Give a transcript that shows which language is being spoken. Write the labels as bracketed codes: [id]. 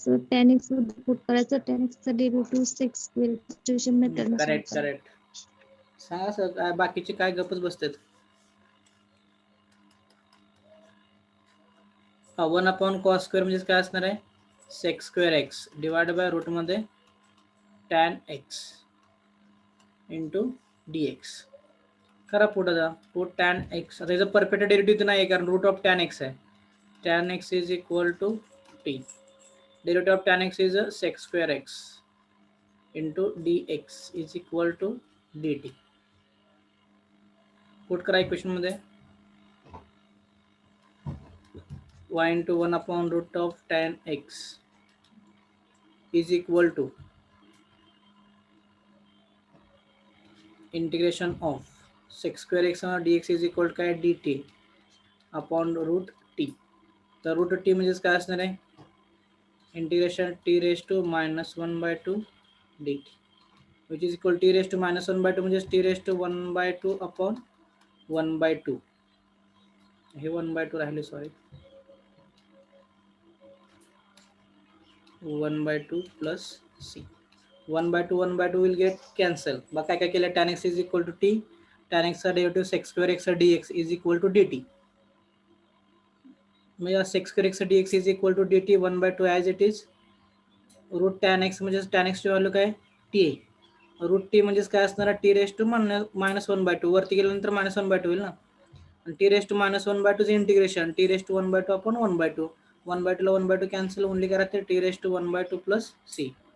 [mr] tan x put करायचं tan x चा derivative sec square substitution method. Correct. सांगा sir बाकीचे काय गपच बसतात. 1 cos स्क्वेअर म्हणजे काय असणार आहे sec square x divide by root मध्ये tan x इंटू dx. करा पुढे जा रूट tan x. आता याचं परफेक्ट डेरिव्हेटिव्ह नाही आहे कारण रूट ऑफ tan x आहे. [en] tan x is equal to t. Derivative of tan x is sec square x into dx is equal to dt. [mr] Put करा इक्वेशन मध्ये [en] y into 1 root of tan x is equal to integration of sec square x dx is equal to काय dt upon root t. [mr] तर route t म्हणजे काय असणार आहे [en] integration t raised to minus 1 by 2 dt, which is equal t raised to minus 1 by 2 म्हणजे t raised to 1 by 2 upon 1 by 2. [mr] हे 1 by 2 राहिले, sorry, 1 by 2 plus c. [en] 1 by 2 1 by 2 will get cancel. [mr] मग काय काय केलं, tan x is equal to t, tan x चा derivative sec square x dx is equal to dt. मग या sec square x dx is equal to dt 1 by 2 as it is. Route tan x म्हणजे tan x ची value काय, t आहे. Route T म्हणजेच काय असणार, T raise to minus 1 bye 2, वरती गेल्यानंतर मायनस 1 बाय 2 होईल ना. आणि T raise to minus 1 bye 2 चे integration T raise to 1 bye 2 आपण 1 बाय 2, 1 बाय 2 ला 1 बाय 2 कॅन्सल, ओनली करा ते T raise to 1 bye 2 plus C.